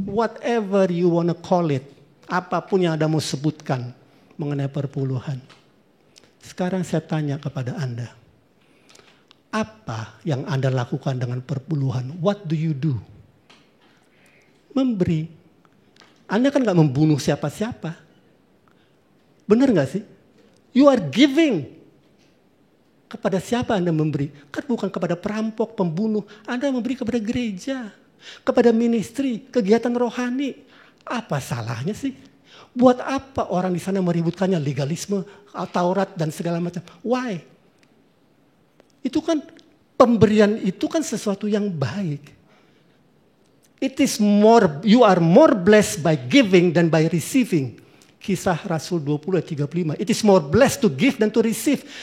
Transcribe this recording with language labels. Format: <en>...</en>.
<en>Whatever you wanna call it.</en> <id>Apapun yang Anda mau sebutkan mengenai perpuluhan. Sekarang saya tanya kepada Anda. Apa yang Anda lakukan dengan perpuluhan?</id> <en>What do you do?</en> <id>Memberi. Anda kan gak membunuh siapa-siapa. Benar gak sih?</id> <en>You are giving.</en> <id>Kepada siapa Anda memberi? Kan bukan kepada perampok, pembunuh. Anda memberi kepada gereja. Kepada ministry, kegiatan rohani. Apa salahnya sih? Buat apa orang di sana meributkannya legalisme, Taurat dan segala macam?</id> <en>Why?</en> <id>Itu kan pemberian itu kan sesuatu yang baik.</id> <en>It is more, you are more blessed by giving than by receiving.</en> <id>Kisah Rasul 20 ayat 35.</id> <en>It is more blessed to give than to receive.</en>